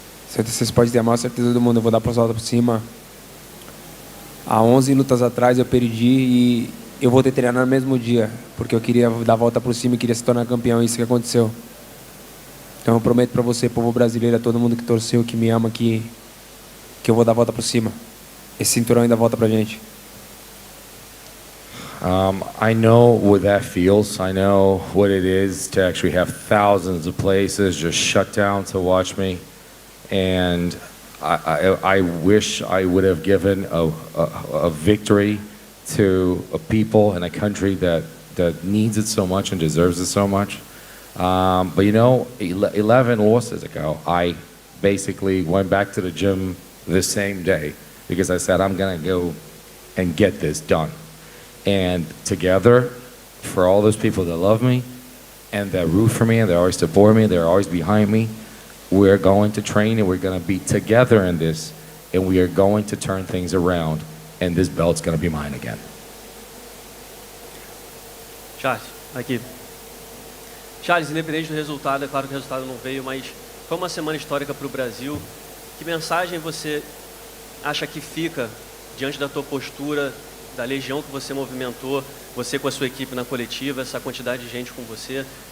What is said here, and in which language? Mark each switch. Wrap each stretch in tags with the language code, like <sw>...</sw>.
<pt>Vocês podem ter a maior certeza do mundo, eu vou dar a volta por cima. Há 11 lutas atrás eu perdi e eu vou ter treinado no mesmo dia, porque eu queria dar a volta por cima e queria se tornar campeão, isso que aconteceu. Então eu prometo para você, povo brasileiro, a todo mundo que torceu, que me ama, que eu vou dar a volta por cima. Esse cinturão ainda volta pra gente.</pt> <en>I know what that feels. I know what it is to actually have thousands of places just shut down to watch me. And I wish I would have given a victory to a people and a country that needs it so much and deserves it so much. But 11 losses ago, I basically went back to the gym the same day because I said, I'm going to go and get this done. And together, for all those people that love me and that root for me and that always support me, they're always behind me, we're going to train and we're going to be together in this and we are going to turn things around and this belt's going to be mine again.</en> <pt>Charles, aqui. Charles, independente do resultado, é claro que o resultado não veio, mas foi uma semana histórica para o Brasil. Que mensagem você acha que fica diante da tua postura, da legião que você movimentou, você com a sua equipe na coletiva, essa quantidade de gente com você?</pt>